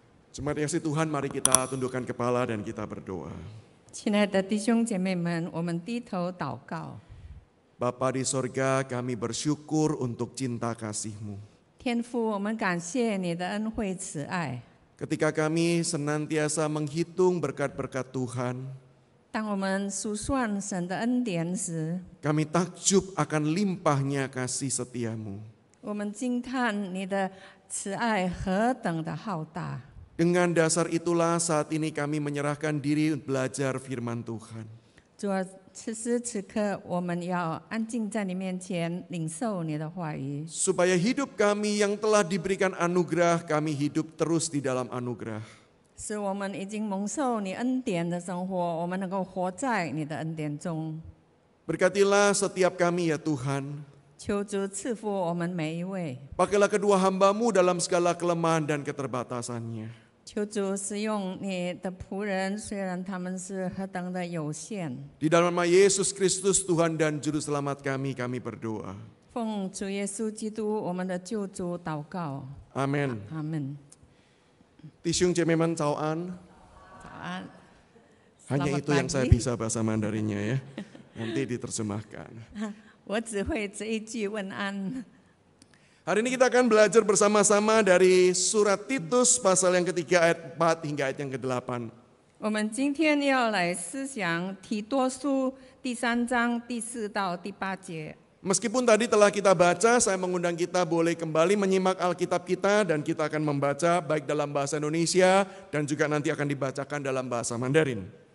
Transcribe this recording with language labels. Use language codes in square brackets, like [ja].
[id] Jemaat yang kasih Tuhan, mari kita tundukkan kepala dan kita berdoa. [zh] 亲爱的弟兄姐妹们，我们低头祷告。 [id] Bapa di sorga, kami bersyukur untuk cinta kasih-Mu. [zh] 天父，我们感谢你的恩惠慈爱。 [id] Ketika kami senantiasa menghitung berkat-berkat Tuhan, [zh] 当我们数算神的恩典时， [id] kami takjub akan limpahnya kasih setia-Mu. [zh] 我们惊叹你的慈爱何等的浩大。 [id] Dengan dasar itulah saat ini kami menyerahkan diri untuk belajar firman Tuhan. [zh] 主啊，此时此刻，我们要安静在你面前，领受你的话语， [id] Supaya hidup kami yang telah diberikan anugerah, kami hidup terus di dalam anugerah. [zh] 使我们已经蒙受你恩典的生活，我们能够活在你的恩典中。 [id] Berkatilah setiap kami ya Tuhan. [zh] 求主赐福我们每一位， [id] Pakailah kedua hamba-Mu dalam segala kelemahan dan keterbatasannya. [zh] 求主使用你的仆人，虽然他们是何等的有限。 [id] Di dalam nama Yesus Kristus Tuhan dan Juru Selamat kami berdoa. [zh] 奉主耶稣基督我们的救主祷告， [id] Amin. [zh] 阿门。弟兄姐妹们早安. 早安。 [id] Hanya Selamat itu yang saya pagi. bisa bahasa Mandarinnya ya. Nanti diterjemahkan. [zh] 我只会这一句问安。 [id] Hari ini kita akan belajar bersama-sama dari surat Titus pasal yang ketiga ayat 4 hingga ayat yang ke-8. [zh] 我们今天要来思想提多书第3章第4到第8节。 [id] Meskipun tadi telah kita baca, saya mengundang kita boleh kembali menyimak Alkitab kita dan kita akan membaca baik dalam bahasa Indonesia dan juga nanti akan dibacakan dalam bahasa Mandarin.